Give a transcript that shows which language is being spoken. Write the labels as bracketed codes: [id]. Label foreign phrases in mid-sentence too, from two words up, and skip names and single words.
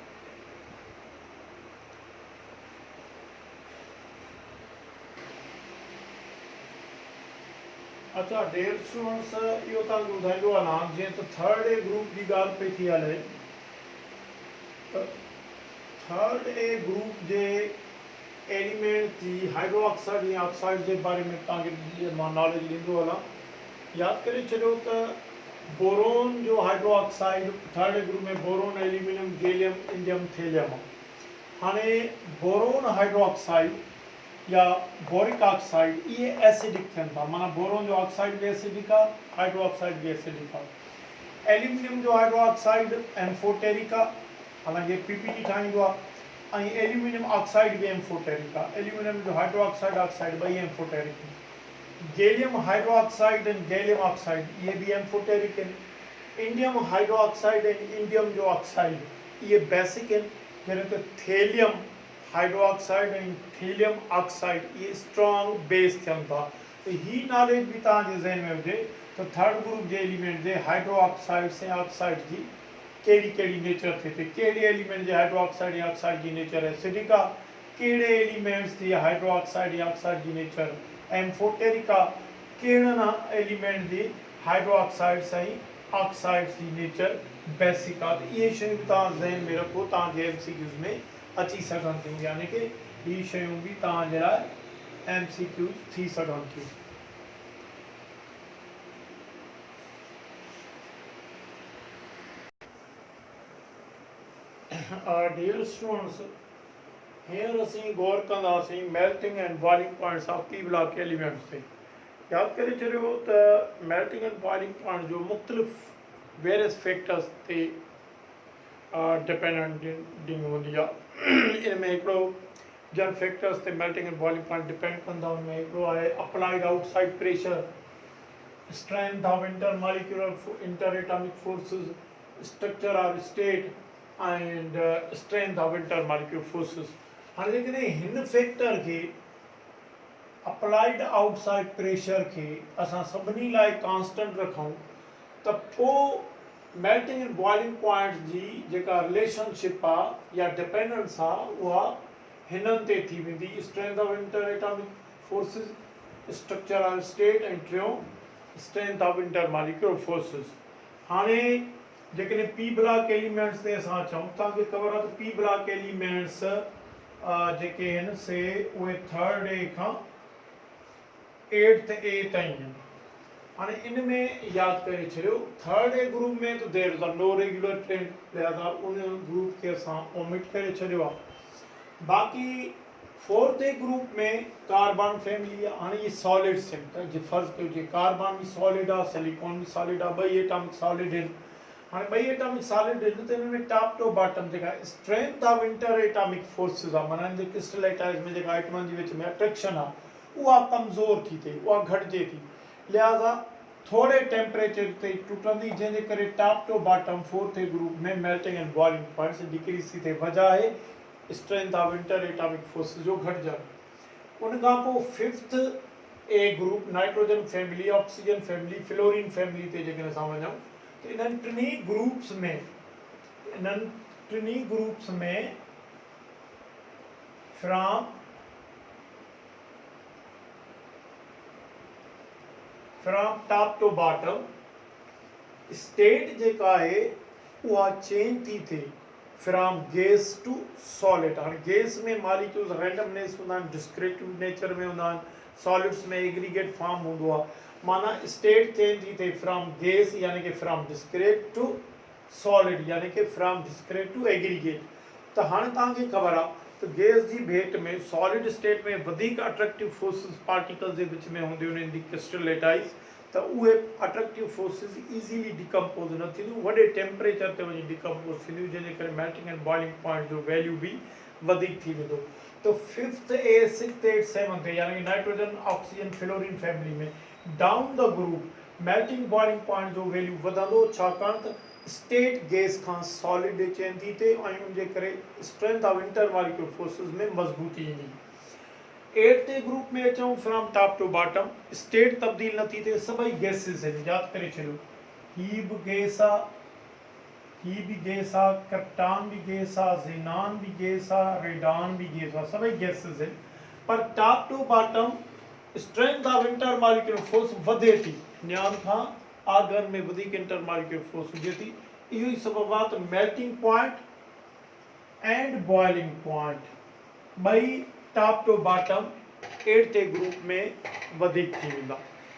[sd] अच्छा, [en] Dear students, [sd] इहो तव्हांखे ॿुधाईंदो हलां जीअं त [en] third A group [sd] जी ॻाल्हि पई थी हले, त [en] third A group [sd] जे एलिमेंट जी [en] hydro oxide [sd] या ऑक्साइड जे बारे में तव्हांखे मां नॉलेज ॾींदो हलां। यादि करे छॾियो त बोरोन जो [en] hydro oxide third A group [sd] में बोरोन, एल्यूमिनियम, गैलियम, इंडियम, थेलियम आहे। हाणे [en] boron hydro oxide [sd] या [en] boric oxide [sd] ये एसिडिक थियनि था। माना बोरोन जो ऑक्साइड भी एसिडिक आहे, [en] hydro oxide [sd] भी एसिडिक आहे। एल्यूमिनियम जो [en] hydro oxide amphoteric [sd] आहे, हालांकि पीपीटी ठाहींदो आहे, ऐं [en] aluminium oxide [sd] भी एम्फोटेरिक आहे। एल्यूमिनियम जो [en] hydro oxide [sd] ॿई एम्फोटेरिक आहिनि। [en] gallium hydro oxide [sd] ऐं [en] gallium oxide [sd] इहे भी एम्फोटेरिक आहिनि। [en] indium hydro oxide [sd] ऐं इंडियम जो ऑक्साइड इहे बेसिक आहिनि, जॾहिं त [en] thallium hydro oxide [sd] ऐं [en] thallium oxide [sd] ये [en] strong base [sd] थियनि था। त ही नॉलेज भी तव्हांजे ज़हन में हुजे त [en] third group [sd] जे एलिमेंट जे [en] hydro oxides [sd] ऐं ऑक्साइड जी कहिड़ी नेचर थिए थी। कहिड़े एलिमेंट जे [en] hydro oxide [sd] या ऑक्साइड जी नेचर एसिडिक आहे, कहिड़े एलिमेंट्स जी [en] hydro oxide [sd] या ऑक्साइड जी नेचर एम्फोटेरिक आहे, कहिड़नि एलिमेंट जी [en] hydro oxides [sd] ऐं ऑक्साइड्स जी नेचर बेसिक आहे। त इहे शयूं बि तव्हां ज़हन में रखो, तव्हांजे MCQs में अची सघनि थियूं, यानी कि ही शयूं बि तव्हांजे लाइ MCQs थी सघनि थियूं। [en] dear students, [sd] हींअर असीं गौर कंदासीं [en] melting and boiling points of P block elements [sd] ते। यादि करे छॾियो त [en] melting and boiling point [sd] जो मुख़्तलिफ़ [en] various factors [sd] ते डिपेंडिंग हूंदी आहे। इन में हिकिड़ो जन फैक्टर्स ते [en] melting and boiling point depend [sd] कंदा, उनमें हिकिड़ो आहे [en] applied outside pressure, strength of inter atomic forces, structure of state and strength of inter molecular forces. [sd] हाणे जेकॾहिं हिन फैक्टर खे [en] applied outside pressure [sd] खे असां सभिनी लाइ कांस्टेंट रखूं त पोइ [en] melting and boiling points [sd] जी जेका रिलेशनशिप आहे या डिपेंडेंस आहे उहा हिननि ते थी वेंदी, [en] strength of inter atomic forces, structure of state [sd] ऐं टियों [en] strength of inter molecular forces. [sd] हाणे जेकॾहिं [en] P block elements [sd] ते असां चऊं, तव्हांखे ख़बर आहे त [en] P block elements [sd] जेके आहिनि से उहे 3rd A खां 8th A ताईं आहिनि। हाणे इन में यादि करे छॾियो 3rd A ग्रुप में त [en] there is no regular train, [sd] लिहाज़ा उन ग्रुप खे असां ओमिट करे छॾियो आहे। बाक़ी 4th A ग्रुप में [en] carbon family [sd] आहे। हाणे ये सॉलिड्स आहिनि, त जे फ़र्ज़ु कयो जे कार्बन भी सॉलिड आहे, सिलिकॉन भी सॉलिड आहे, ॿई [en] atomic solid [sd] आहिनि। हाणे ॿई [en] atomic solid [sd] आहिनि त हिन में [en] top to bottom [sd] जेका [en] strength of inter atomic forces [sd] आहे, माना जे क्रिस्टलाइटाइज में जेका एटमनि जे विच में अट्रैक्शन आहे उहा कमज़ोर थी थिए, उहा घटिजे थी, लिहाज़ा थोड़े टेम्परेचर ते टुटंदी, जंहिंजे करे [en] top to bottom 4th A group [sd] में [en] melting and boiling points decrease [sd] थी थिए। वजह आहे [en] strength of inter atomic forces [sd] जो घटिजणु। उन खां पोइ [en] 5th A group nitrogen family, oxygen family, fluorine family [sd] ते जेकॾहिं असां वञूं त इन्हनि टिनी ग्रुप्स में [en] from top to bottom state [sd] जेका आहे उहा चेंज थी थिए [en] from gas to solid. [sd] हाणे गैस में [en] molecules randomness [sd] हूंदा आहिनि, [en] descriptive nature [sd] में हूंदा आहिनि, सॉलिड्स में [en] aggregate form [sd] हूंदो आहे, माना [en] state change [sd] थी थिए [en] from gas [sd] यानी कि [en] from discrete to solid [sd] यानी कि [en] from discrete to aggregate. [sd] त हाणे तव्हांखे ख़बर आहे त गैस जी भेट में [en] solid state [sd] में वधीक [en] attractive forces particles [sd] जे विच में हूंदियूं आहिनि, [en] the crystallites, [sd] त उहे [en] attractive forces easily decompose [sd] न थींदियूं, वॾे टेम्परेचर ते वञी डिकम्पोज थींदियूं, जंहिंजे करे [en] melting and boiling point [sd] जो वैल्यू भी वधीक थी वेंदो। तो 5th A 6th 8 7th A यानी कि नाइट्रोजन ऑक्सीजन [en] fluorine family [sd] में [en] down the group melting boiling point [sd] जो वैल्यू वधंदो, छाकाणि त स्टेट गैस खां सॉलिड चेंज थी थिए ऐं उनजे करे [en] strength of inter molecular forces [sd] में मज़बूती ईंदी। 8th A ग्रुप में अचूं [en] from top to bottom state [sd] तब्दील न थी थिए, सभई गैसिस आहिनि, यादि करे छॾियो ही बि गैस आहे, ही भी गैस आहे, क्रिप्टॉन भी गैस आहे, ज़ीनान भी गैस आहे, रेडॉन भी गैस आहे, सभई गैसिस आहिनि। पर [en] top to bottom strength of inter molecular force [sd] वधे थी, नियान खां आर्गन में वधीक [en] inter molecular force [sd] हुजे थी। इहो ई सबब आहे त [en] melting point and boiling point [sd] ॿई [en] top to bottom 8th A group [sd] में वधीक थी वेंदा।